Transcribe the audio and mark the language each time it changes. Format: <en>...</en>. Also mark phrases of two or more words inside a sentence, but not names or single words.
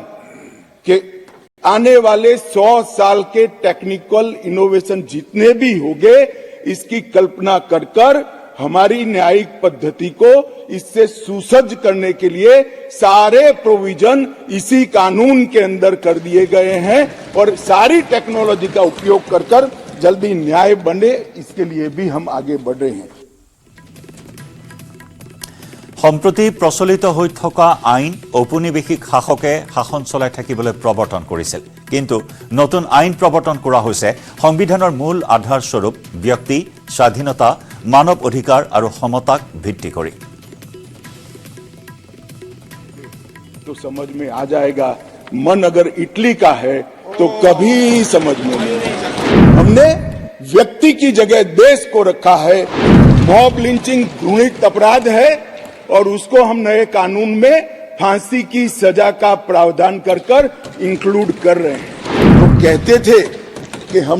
<hi>कि आने वाले 100 साल के टेक्निकल इनोवेशन जितने भी होंगे इसकी कल्पना कर हमारी न्यायिक पद्धति को इससे सुसज्ज करने के लिए सारे प्रोविजन इसी कानून के अंदर कर दिए गए हैं और सारी टेक्नोलॉजी का उपयोग कर जल्दी न्याय बने इसके लिए भी हम आगे बढ़ रहे हैं</hi> <as>সম্প্ৰতি প্ৰচলিত হৈ থকা আইন ঔপনিবেশিক শাসকে শাসন চলাই থাকিবলৈ প্ৰৱৰ্তন কৰিছিল কিন্তু নতুন আইন প্ৰৱৰ্তন কৰা হৈছে সংবিধানৰ মূল আধাৰ স্বৰূপ ব্যক্তি স্বাধীনতা মানৱ অধিকাৰ আৰু সমতাক ভিত্তি কৰি</as> <hi>तो समझ में आ जाएगा मन अगर इटली का है तो कभी समझ में नहीं हमने व्यक्ति की जगह देश को रखा है</hi> <en>mob lynching</en> <hi>घृणित अपराध है और उसको हम नए कानून में फांसी की सजा का प्रावधान कर इंक्लूड कर रहे हैं वो कहते थे कि हम</hi>